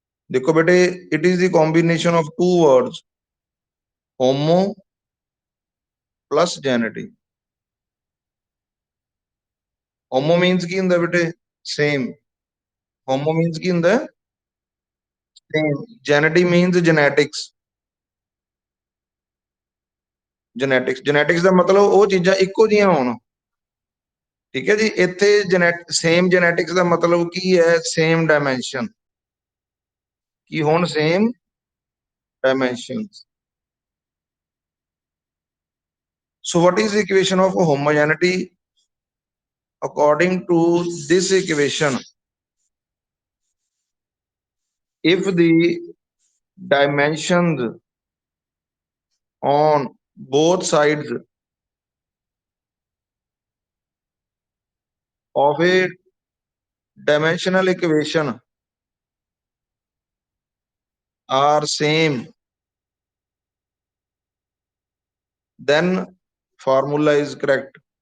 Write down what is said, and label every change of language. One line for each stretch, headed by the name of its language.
Punjabi: देखो बेटे,
English: It is the combination of two words, homo plus geneity. Homo means
Punjabi: की हुंदा बेटे
English: same, homo means
Punjabi: की हुंदा
English: Same, geneity means genetics.
Punjabi: जेनेटिक्स ਦਾ ਮਤਲਬ ਉਹ ਚੀਜ਼ਾਂ ਇੱਕੋ ਜਿਹੀਆਂ ਹੋਣ। ਠੀਕ ਹੈ ਜੀ, ਇੱਥੇ ਸੇਮ ਜੈਨੇਟਿਕਸ ਦਾ ਮਤਲਬ ਕੀ ਹੈ, ਸੇਮ ਡਾਇਮੈਂਸ਼ਨ, ਕੀ ਹੋਣ same dimensions.
English: So what is the equation of homogeneity? According to this equation, if the dimensions on both sides of a dimensional equation are same, then formula is correct.